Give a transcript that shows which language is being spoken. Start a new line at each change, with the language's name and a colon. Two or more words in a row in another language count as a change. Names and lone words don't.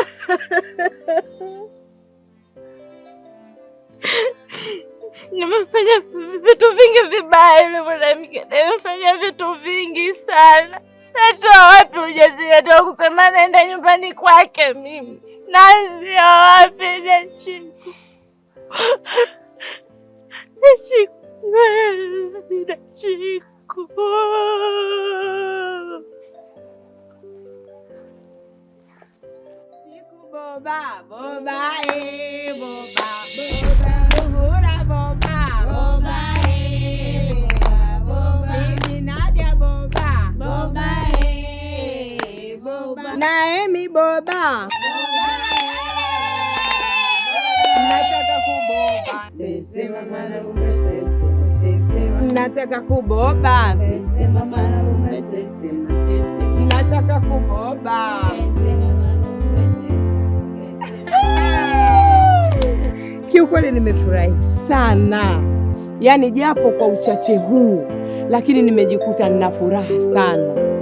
Swahili: Nimefanya vitu vingi vibaya yule mwanamke, nimefanya vitu vingi sana. Natoa wapi ujasiri wa kusema naenda nyumbani kwake mimi? Naanzia wapi Dachiku? Dachiku, Dachiku. Boba, boba, boba, boba, Zuhura boba, boba, boba, Bibi Nadia boba, boba, boba, Naemi boba, nataka kuboba, sisema mwanamume sisema, nataka kuboba, sisema mwanamume sisema, nataka kuboba. Kiukweli nimefurahi sana, yaani japo kwa uchache huu, lakini nimejikuta nina furaha sana.